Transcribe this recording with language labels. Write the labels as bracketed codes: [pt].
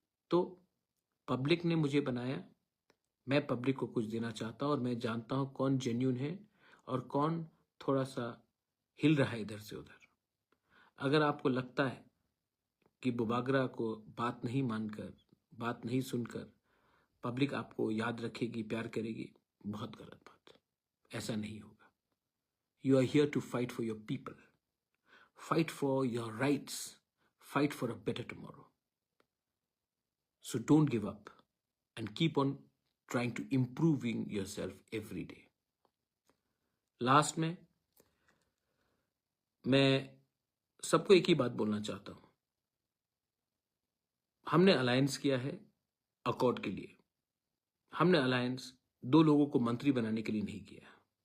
[hi] तो पब्लिक ने मुझे बनाया, मैं पब्लिक को कुछ देना चाहता हूं और मैं जानता हूं कौन जेन्यून है और कौन थोड़ा सा हिल रहा है इधर से उधर। अगर आपको लगता है कि बुबागरा को बात नहीं मानकर, बात नहीं सुनकर पब्लिक आपको याद रखेगी, प्यार करेगी, बहुत गलत बात, ऐसा नहीं होगा। [en] You are here to fight for your people, fight for your rights, fight for a better tomorrow. So don't give up and keep on trying to improving yourself every day. [hi] Last में मैं सबको एक ही बात बोलना चाहता हूं। हमने alliance किया है अकॉर्ड के लिए। हमने अलायंस 2 लोगों को मंत्री बनाने के लिए नहीं किया।